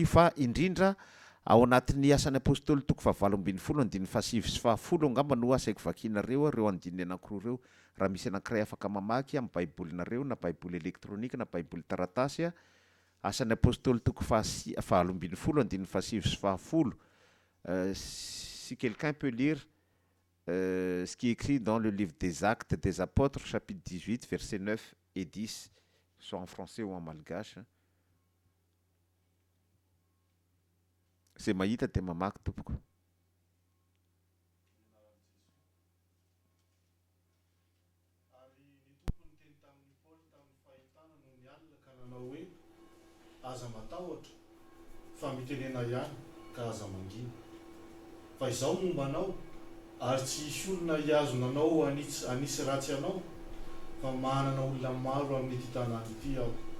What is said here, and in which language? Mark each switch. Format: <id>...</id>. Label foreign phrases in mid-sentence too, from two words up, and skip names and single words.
<mg>Fa indrindra ao anatin'ny asan'ny apôstôly toko 7:7-7 angamba no asaiko vakianareo ireo andininy anankiroa ireo. Raha misy anankiray afaka mamaky amin'ny baibolinareo na baiboly elektronika na baiboly taratasy asan'ny apôstôly toko 7:7-7.</mg> <fr>Si quelqu'un peut lire ce qui est écrit dans le livre des Actes des Apôtres, chapitre 18, versets 9 et 10, soit en français ou en malgache.</fr> <mg>C'est mahita de mamaky tompoko. Aza matahotra fa mitenena ihany ka aza mangina fa izao mombanao ary tsy isy olona hiazonanao anisy ratsy anao fa manana olona maro amin'ity tanàna ity aho.</mg>